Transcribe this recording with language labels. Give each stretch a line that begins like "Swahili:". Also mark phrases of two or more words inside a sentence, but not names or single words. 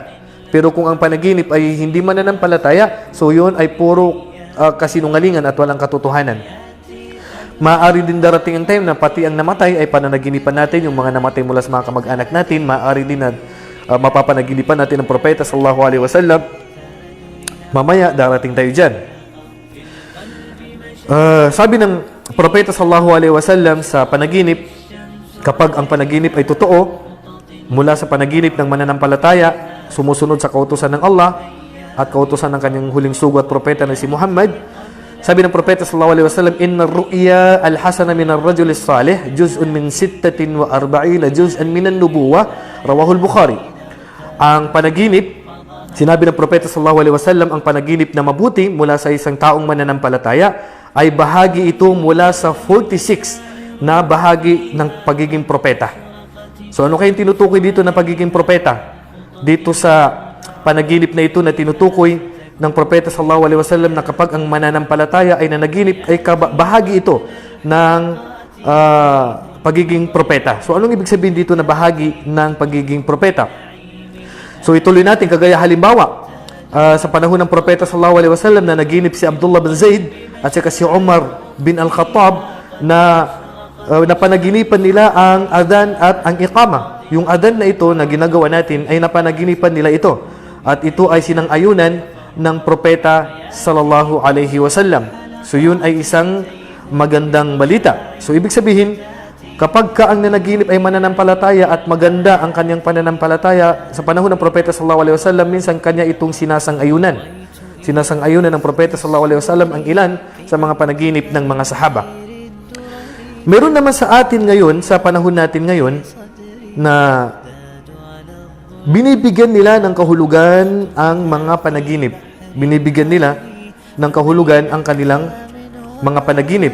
Filipino: Pero kung ang panaginip ay hindi mananampalataya, so yun ay puro kasinungalingan at walang katotohanan. Maaari din darating ang time na pati ang namatay ay pananaginipan natin, yung mga namatay mula sa mga kamag-anak natin. Maaari din na mapapanaginipan natin ang propeta
Arabic: صلى الله عليه وسلم.
Filipino: Mamaya darating tayo dyan. Sabi ng propeta
Arabic: صلى الله عليه وسلم
Filipino: sa panaginip, kapag ang panaginip ay totoo, mula sa panaginip ng mananampalataya, sumusunod sa kautusan ng Allah at kautusan ng kanyang huling sugo at propeta na si Muhammad, sabi ng propeta
Arabic: صلى الله عليه وسلم، إن الرؤيا الحسنة من الرجل الصالح جزء من 46 جزءا من النبوة، رواه البخاري.
Filipino: Ang panaginip, sinabi ng propeta
Arabic: صلى الله عليه وسلم,
Filipino: ang panaginip na mabuti mula sa isang taong mananampalataya ay bahagi ito mula sa 46 na bahagi ng pagiging propeta. So ano kayong tinutukoy dito na pagiging propeta? Dito sa panaginip na ito na tinutukoy ng propeta
Arabic: صلى الله عليه وسلم,
Filipino: na kapag ang mananampalataya ay nanaginip, ay bahagi ito ng pagiging propeta. So anong ibig sabihin dito na bahagi ng pagiging propeta? So ituloy natin, kagaya halimbawa sa panahon ng propeta
Arabic: صلى الله عليه وسلم
Filipino: na naginip si Abdullah bin Zaid at saka si Umar bin Al-Khattab na napanaginipan nila ang adhan at ang iqama. Yung adhan na ito na ginagawa natin ay napanaginipan nila ito. At ito ay sinang-ayunan ng propeta
Arabic: صلى الله عليه وسلم.
Filipino: So yun ay isang magandang balita. So ibig sabihin, kapag ka ang nanaginip ay mananampalataya at maganda ang kanyang pananampalataya, sa panahon ng propeta
Arabic: صلى الله عليه وسلم,
Filipino: minsan kanya itong sinasang-ayunan. Sinasang-ayunan ng propeta
Arabic: صلى الله عليه وسلم
Filipino: ang ilan sa mga panaginip ng mga sahaba. Meron naman sa atin ngayon, sa panahon natin ngayon, na binibigyan nila ng kahulugan ang mga panaginip. Binibigyan nila ng kahulugan ang kanilang mga panaginip.